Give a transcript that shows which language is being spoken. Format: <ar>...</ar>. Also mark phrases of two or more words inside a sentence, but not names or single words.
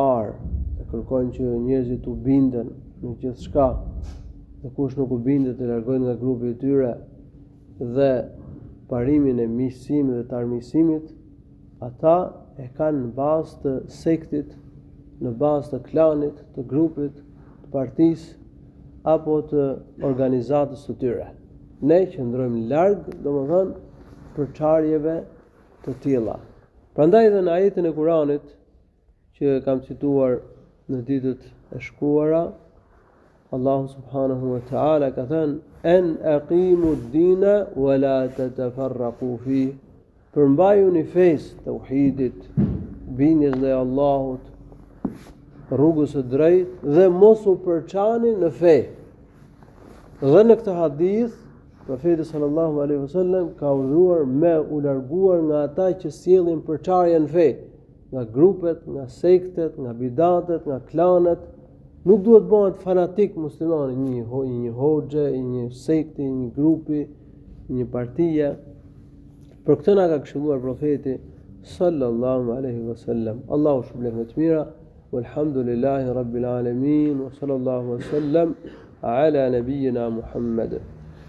<sq>parë, e kërkojnë që njerëzit u binden në gjithë shka, dhe kush nuk u bindet të largojnë nga grupi i tyre, dhe parimin e miqësimit dhe të armiqësimit, ata e kanë në bazë të sektit, në bazë të klanit, të grupit, të partisë, apo të organizatës së tyre. Ne qëndrojmë larg, domethënë, përçarjeve të tilla. Prandaj edhe në ajetin e Kuranit që kam cituar në ditët e shkuara, Allahu</sq> <ar>سبحانه وتعالى</ar> <sq>ka thënë</sq> <ar>أن أقيموا الدين ولا تتفرقوا فيه.</ar> <sq>Përmbajuni fesë tauhidit, bindjes ndaj Allahut, rrugës së drejtë dhe mos u përçani në fe. Dhe në këtë hadith profeti</sq> <ar>صلى الله عليه وسلم</ar> <sq>ka urdhëruar me u larguar nga ata që sjellin përçarje në fe, nga grupet, nga sektet, nga bidatet, nga klanet. Nuk duhet bëhet fanatik muslimani, një hoxhe, një sekti, një grupi, një partie. Për këtë na ka këshilluar profeti</sq> <ar>صلى الله عليه وسلم.</ar> <sq>Allahu shpëlbej me të mira.</sq> <ar>والحمد لله رب العالمين وصلى الله وسلم على نبينا محمد.</ar>